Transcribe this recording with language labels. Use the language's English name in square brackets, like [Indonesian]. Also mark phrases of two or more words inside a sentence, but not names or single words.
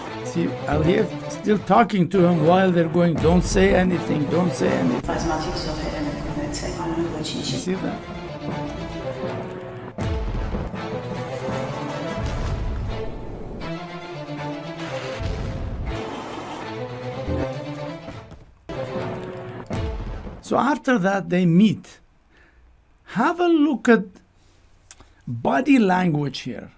[English] See, Aliyev still talking to him while they're going, don't say anything, don't say anything. [Armenian] Բազմաթիվ զոհեր են ունեցել, անունը [English] You [Armenian] ոչինչ։ [English] see that? So after that, they meet. Have a look at body language here.